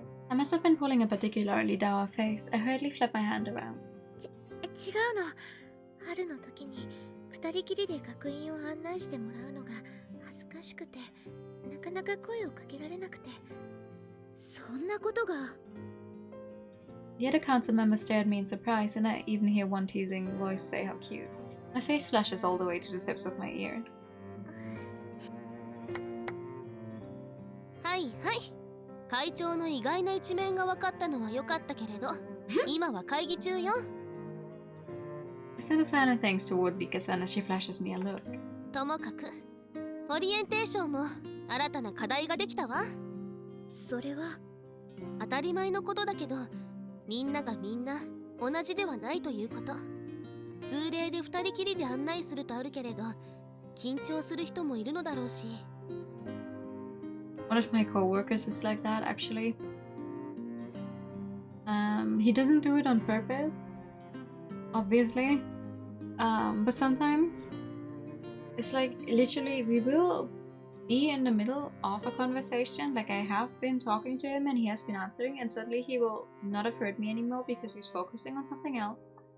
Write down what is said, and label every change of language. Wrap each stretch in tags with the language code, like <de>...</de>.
<en>I must have been pulling a particularly dour face. I hurriedly flipped my hand around.</en> <ja>違うの。春の時に二人きりで学院を案内してもらうのが恥ずかしくて、なかなか声をかけられなくて。そんなことが。</ja> <en>The other council members stared at me in surprise, and I even hear one teasing voice say how cute. My face flushes all the way to the tips of my ears.</en> <ja>はいはい。会長の意外な一面が分かったのは良かったけれど、今は会議中よ。</ja> <en>I send a silent thanks toward Rika-san as she flashes me a look.</en> <ja>ともかく、オリエンテーションも新たな課題ができたわ。それは当たり前のことだけど、みんながみんな同じではないということ。通例で二人きりで案内するとあるけれど、緊張する人もいるのだろうし。</ja> <en>One of my co-workers is like that, actually. He doesn't do it on purpose, obviously. But sometimes it's like literally we will be in the middle of a conversation, like I have been talking to him and he has been answering, and suddenly he will not have heard me anymore because he's focusing on something else.</en>